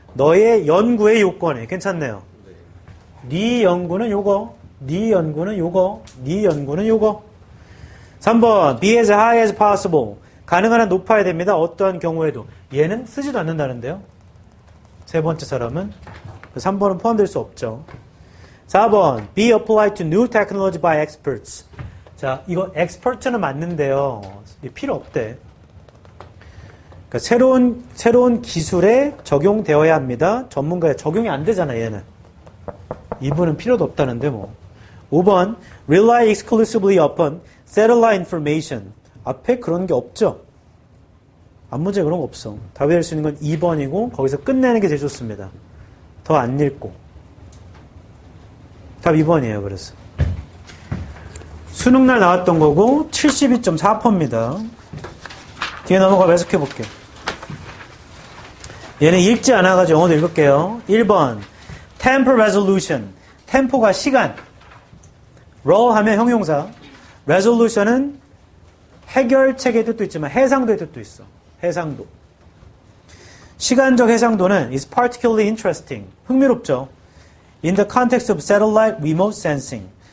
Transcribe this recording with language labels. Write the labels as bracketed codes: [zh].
[ko] 너의 연구의 요건에. 괜찮네요. 네 연구는 요거. 네 연구는 요거. 네 연구는 요거. 3번. [en] be as high as possible. [ko] 가능한 한 높아야 됩니다. 어떠한 경우에도. 얘는 쓰지도 않는다는데요. 세 번째 사람은 3번은 포함될 수 없죠. 4번. [en] be applied to new technology by experts. [ko] 자, 이거 expert는 맞는데요. 필요 없대. 그러니까 새로운 기술에 적용되어야 합니다. 전문가에 적용이 안 되잖아, 얘는. 이분은 필요도 없다는데 뭐. [en] 5번. rely exclusively upon satellite information. [ko] 앞에 그런 게 없죠. 앞문제에 그런 거 없어. 답이 될 수 있는 건 2번이고 거기서 끝내는 게 제일 좋습니다. 더 안 읽고. 답 2번이에요. 그래서 수능날 나왔던 거고 72.4%입니다. 뒤에 넘어가 해석해 볼게요. 얘는 읽지 않아가지고 영어도 읽을게요. 1번 temporal resolution. 템포가 시간. raw 하면 형용사. resolution은 해결책의 뜻도 있지만 해상도의 뜻도 있어. 해상도. 시간적 해상도는 [en] is particularly interesting. [ko] 흥미롭죠. [en] In the context of satellite remote sensing.